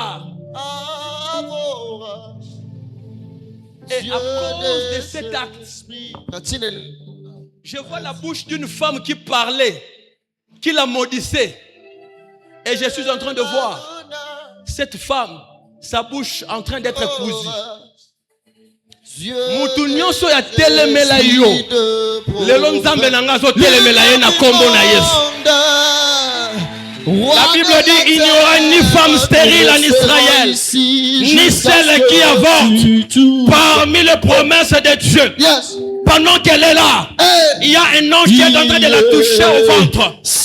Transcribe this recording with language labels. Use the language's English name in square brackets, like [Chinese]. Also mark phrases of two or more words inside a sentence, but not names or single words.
[French] Et à cause de cet acte, je vois la bouche d'une femme qui parlait, qui la maudissait. Et je suis en train de voir cette femme, sa bouche en train d'être cousue. [Lingala] Mutu nyonso ya telemela yo lelo nzambe nanga zo telemela ye na kombo na Yesu. [French] La Bible dit il n'y aura ni femme stérile en Israël, ni celle qui avorte parmi les promesses de Dieu. Pendant qu'elle est là, il y a un ange qui est en train de la toucher au ventre.